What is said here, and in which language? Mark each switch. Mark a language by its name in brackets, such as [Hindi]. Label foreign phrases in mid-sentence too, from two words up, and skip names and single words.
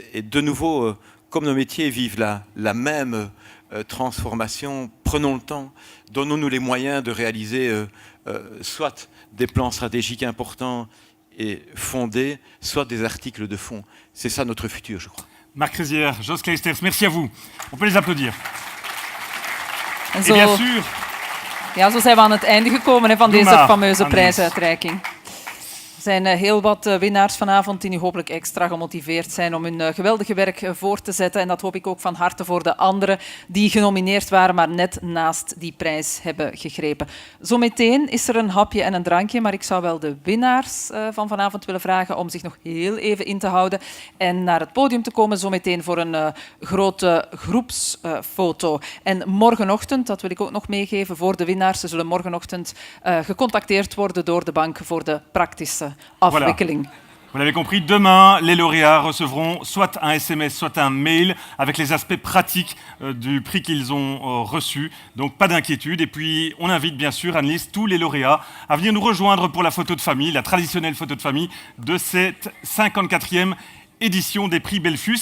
[French] Et de nouveau, comme nos métiers vivent la même transformation, prenons le temps, donnons-nous les moyens de réaliser soit des plans stratégiques importants et fondés, soit des articles de fond. C'est ça notre futur, je crois. Marc Ressière, Jos Kleisters, merci à vous. On peut les applaudir. [Dutch] En zo, [French] bien sûr. [Dutch] Ja, zo zijn we aan het einde gekomen van deze fameuze prijsuitreiking. Er zijn heel wat winnaars vanavond die nu hopelijk extra gemotiveerd zijn om hun geweldige werk voor te zetten. En dat hoop ik ook van harte voor de anderen die genomineerd waren, maar net naast die prijs hebben gegrepen. Zometeen is er een hapje en een drankje, maar ik zou wel de winnaars van vanavond willen vragen om zich nog heel even in te houden en naar het podium te komen zometeen voor een grote groepsfoto. En morgenochtend, dat wil ik ook nog meegeven voor de winnaars, ze zullen morgenochtend gecontacteerd worden door de bank voor de praktische afwikkeling. [French] Voilà. Vous l'avez compris, demain, les lauréats recevront soit un SMS, soit un mail avec les aspects pratiques du prix qu'ils ont reçu. Donc pas d'inquiétude. Et puis, on invite bien sûr, Annelies, tous les lauréats à venir nous rejoindre pour la photo de famille, la traditionnelle photo de famille de cette 54e édition des prix Belfius.